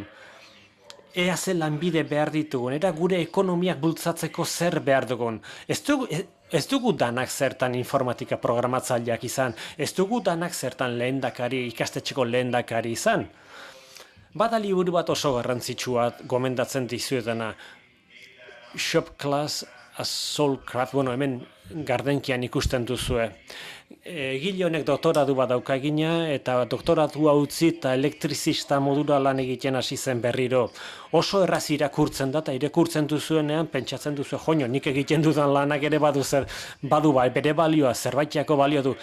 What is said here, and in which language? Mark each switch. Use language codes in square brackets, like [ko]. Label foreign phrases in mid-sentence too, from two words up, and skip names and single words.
[eu] Ea ze lanbide behar ditugun, era gure ekonomiak bultzatzeko zer behar dugun. Ez dugu danak zertan informatika programatzaileak izan, ez dugu danak zertan lehendakari, ikastetxeko lehendakari izan. Bada liburu bat oso garrantzitsua gomendatzen dizuetana. Shop Class as Soulcraft, hemen Gardenkian ikusten duzue. Egile honek doktoratu bat dauka egina, eta doktoratua utzi eta elektrizista modura lan egiten hasi zen berriro. Oso erraz irakurtzen da, eta irakurtzen duzuenean pentsatzen duzu, joño, nik egiten dudan lanak ere badu bai, bere balioa, zerbaitiako balio du.